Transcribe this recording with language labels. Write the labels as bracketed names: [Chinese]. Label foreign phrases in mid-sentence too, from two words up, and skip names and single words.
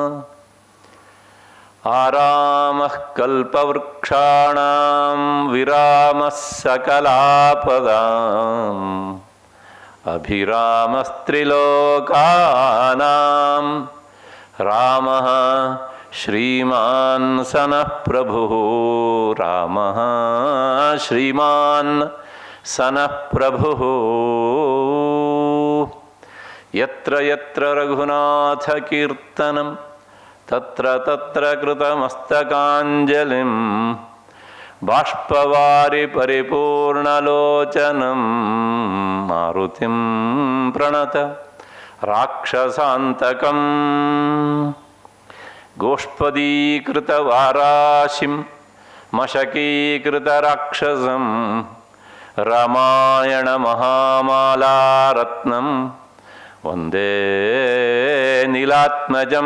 [Sanskrit] ಆರಾಮಃ ಕಲ್ಪವೃಕ್ಷಾಣಾಂ ವಿರಾಮಃ ಸಕಲಾಪದಾಂ ಅಭಿರಾಮಸ್ತ್ರಿಲೋಕಾನಾಂ ರಾಮಃ ಶ್ರೀಮಾನ್ ಸನಃ ಪ್ರಭುಃ. ರಾಮಃ ಶ್ರೀಮಾನ್ ಸನಃ ಪ್ರಭುಃ. ಯತ್ರ ಯತ್ರ ರಘುನಾಥ ಕೀರ್ತನಂ ತತ್ರ ತತ್ರ ಕೃತಮಸ್ತಕಾಂಜಲಿಂ ಬಾಷ್ಪವಾರಿ ಪರಿಪೂರ್ಣಲೋಚನಂ ಮಾರುತಿಂ ಪ್ರಣತ ರಾಕ್ಷಸಾಂತಕಂ. ಗೋಷ್ಪದೀಕೃತವಾರಾಶಿಂ ಮಶಕೀಕೃತರಾಕ್ಷಸಂ ರಾಮಾಯಣ ಮಹಾಮಾಲಾರತ್ನಂ ವಂದೇ ನೀಲಾತ್ಮಜಂ.